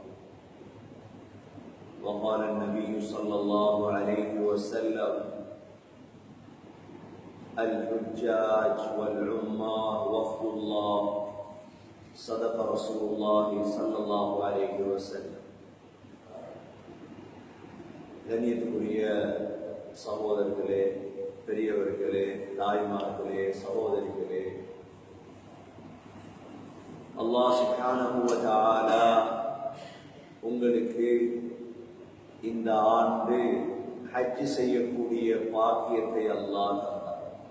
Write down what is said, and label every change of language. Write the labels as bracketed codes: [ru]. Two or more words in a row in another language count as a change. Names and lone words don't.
[ar] وقال النبي صلى الله عليه وسلم الحجاج والعمار وفد الله صدق رسول الله صلى الله عليه وسلم. [ta] கண்ணியத்துக்குரிய சகோதரர்களே, பெரியவர்களே, தாய்மார்களே, சகோதரிகளே, [ar] الله سبحانه وتعالى [ta] உங்களுக்கு இந்த ஆண்டு ஹஜ் செய்யக்கூடிய பாக்கியத்தை அல்லாஹ் தந்தார்.